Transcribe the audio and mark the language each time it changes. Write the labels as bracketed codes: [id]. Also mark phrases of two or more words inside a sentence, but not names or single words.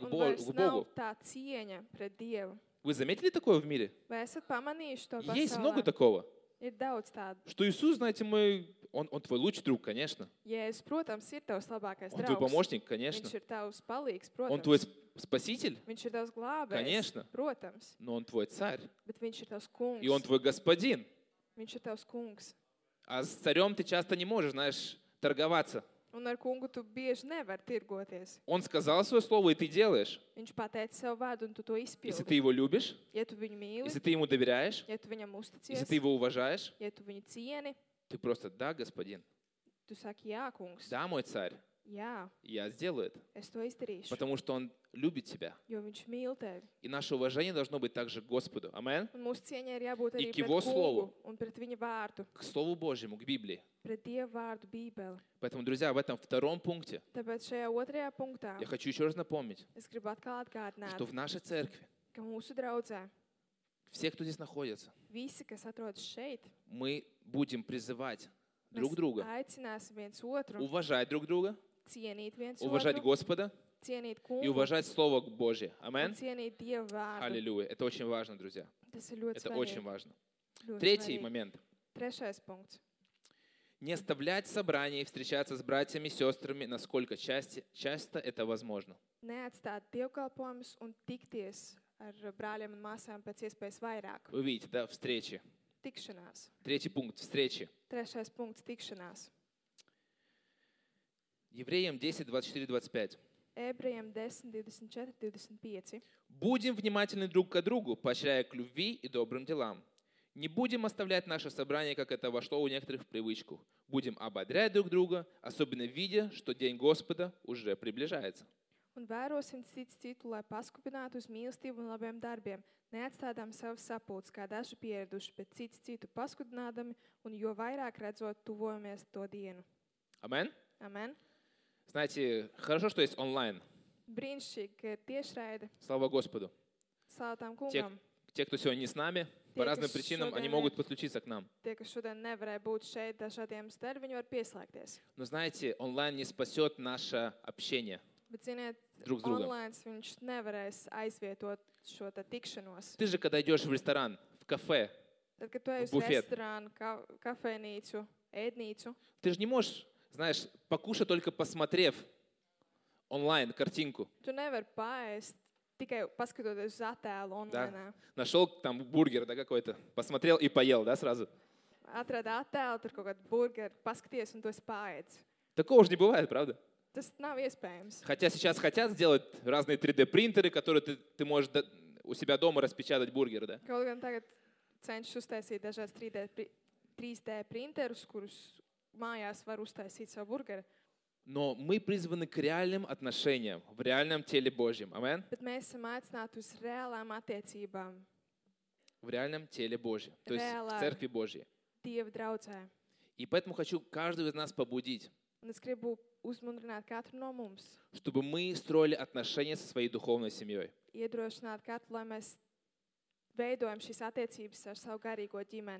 [lv] Un vairs [ru] Богу. [lv] nav tā cieņa pret Dievu. [ru] Вы заметили такое в мире? [lv] Vai esat pamanījuši to [ru] Есть много [lv] pasaulē? [ru] такого. [lv] Ir daudz tādu. [ru] Что Иисус, знаете, он твой лучший друг, конечно. [lv] Jēzus, protams, ir tavs labākais [ru] Он твой [lv] draugs. [ru] помощник, конечно. [lv] Viņš ir tavs palīgs, [ru] Он [lv] protams. [ru] твой спаситель, [lv] Viņš ir tavs glābējs, [ru] Конечно. [lv] protams. [ru] но он твой царь. [lv] Bet viņš ir tavs kungs. [ru] И он твой господин. [lv] Viņš ir tavs kungs. [ru] А с царем ты часто не можешь, знаешь, торговаться. [lv] Un ar kungu tu bieži nevari tirgoties. [ru] Он сказал свое слово, и ты делаешь. [lv] Viņš pateica savu vārdu, un tu to [ru] Если [lv] izpildi. [ru] ты его любишь, [lv] Ja tu viņu mīli, [ru] если ты ему доверяешь, [lv] ja tu viņam [ru] если [lv] uzticies, [ru] ты его уважаешь, [lv] ja tu viņu cieni, [ru] ты просто «Да, господин, [lv] tu saki, jā, kungs, [ru] да, мой царь, [lv] jā, [ru] я сделаю это». [lv] es to izdarīšu, [ru] Потому что он любит тебя. [lv] jo viņš mīl tevi. [ru] И наше уважение должно быть также к Господу. Амен. [lv] Un mūsu cieņai ir jābūt arī Ik pret [ru] его [lv] kungu [ru] слову. [lv] un pret viņa vārdu, [ru] К Слову Божьему, к Библии. [lv] pret Dieva vārdu Bībeli. [ru] Поэтому, друзья, в этом втором пункте [lv] Tāpēc šajā otrajā punktā [ru] я хочу еще раз напомнить, [lv] es gribu atkal atgādināt, [ru] что в нашей церкви, [lv] ka mūsu draudzē [ru] все, кто здесь находится, [lv] visi, kas atrodas šeit, [ru] мы будем призывать [lv] mēs [ru] друг друга, [lv] aicināsim viens otru, [ru] уважать друг друга, [lv] cienīt viens [ru] уважать [lv] otru, [ru] Господа [lv] cienīt [ru] и [lv] kungu [ru] уважать Слово Божье. [lv] un [ru] Амен. [lv] cienīt Dieva vārdu. [ru] Аллилуйя. Это очень важно, друзья. [lv] Tas ir ļoti [ru] Это очень [lv] svarīgi. [ru] важно. [lv] Ļoti [ru] Третий [lv] svarīgi. [ru] момент. [lv] Trešais punkts. [ru] Не оставлять собрания и встречаться с братьями и сестрами, насколько часто это возможно. [lv] Neatstāt dievkalpojumus un tikties ar brāļiem un māsām pēc iespējas vairāk. [ru] Вы видите, да, встречи. [lv] Tikšanās. [ru] Третий пункт – встречи. [lv] Trešais punkts – tikšanās. [ru] Евреям 10, 24, 25. [lv] Ebrejiem 10, 24, 25. [ru] «Будем внимательны друг к другу, поощряя к любви и добрым делам. Не будем оставлять наше собрание, как это вошло у некоторых в привычку. Будем ободрять друг друга, особенно видя, что День Господа уже приближается». [lv] Un vērosim cits citu, lai paskupinātu uz mīlestību un labiem darbiem. Neatstādām savus sapulces, kā daži pieraduši, bet cits citu paskudinādami, un jo vairāk redzot, tuvojamies to dienu. [ru] Амен. [lv] Amen. [ru] Знаете, хорошо, что есть онлайн. [lv] Brīnišķīgi, ka ir tiešraide. [ru] Слава Господу. [lv] Slāv tam [ru] Те, [lv] kungam. [ru] те, кто сегодня не с нами, по Те, разным [lv] kas [ru] причинам, они [lv] šodien [ru] могут [lv] ir- [ru] подключиться к нам. [lv] Tie, kas šodien nevarēja būt šeit dažādiem dēļ, viņi var pieslēgties. [ru] Но знаете, онлайн не спасет наше общение [lv] Bet, ziniet, [ru] друг с другом. [lv] online viņš nevarēs aizvietot šo te tikšanos. [ru] Ты же, когда идешь в ресторан, в кафе, [lv] Tad, kad tu ej uz Bufet. restorānu, kafejnīcu, ēdnīcu, [ru] ты же не можешь, знаешь, покушать только посмотрев онлайн картинку. [lv] tu nevari paēst tikai paskatoties uz attēlu online. [ru] Нашел там бургер, да, какой-то, посмотрел и поел, да, сразу. [lv] Atradi attēlu, tur kaut kādu burgeru, paskaties un to paēdz. [ru] Такого же не бывает, правда? [lv] Tas nav iespējams. [ru] Хотя сейчас хотят сделать разные 3D-принтеры, которые ты можешь у себя дома распечатать бургеры, да? [lv] Kaut gan tagad cenšas uztaisīt dažādas 3D printerus, kurus mājās var uztaisīt savu burgeru. [ru] Но мы призваны к реальным отношениям в реальном теле Божьем. Амен? [lv] Bet mēs esam aicināti uz reālām attiecībām [ru] В реальном теле Божьем, то есть в Реально. Церкви Божьей. [lv] Dieva draudzē. [ru] И поэтому хочу каждого из нас побудить, [lv] Un es gribu uzmundrināt katru no mums, [ru] чтобы мы строили отношения со своей духовной семьей. [lv] iedrošināt katru, lai mēs veidojam šīs attiecības ar savu garīgo ģimeni.